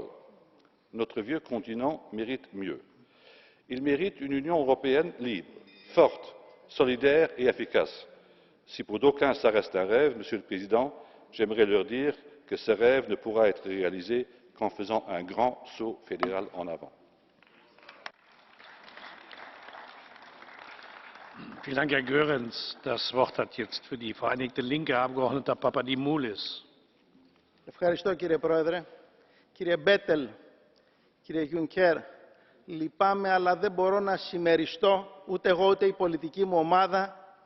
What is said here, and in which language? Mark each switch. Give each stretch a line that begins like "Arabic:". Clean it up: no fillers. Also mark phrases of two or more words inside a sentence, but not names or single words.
French: Notre vieux continent mérite mieux. Il mérite une Union européenne libre, forte, solidaire et efficace. Si pour d'aucuns ça reste un rêve, Monsieur le Président, j'aimerais leur dire que ce rêve ne pourra être réalisé qu'en faisant un grand saut fédéral en avant.
German: Vielen Dank, Herr Goerens. Das Wort hat jetzt für die Vereinigte Linke Herr Abgeordneter Papadimoulis.
Greek: Ευχαριστώ κύριε Πρόεδρε. Κύριε Μπέτελ, κύριε Juncker, λυπάμαι αλλά δεν μπορώ να συμμεριστώ ούτε εγώ ούτε η πολιτική μου ομάδα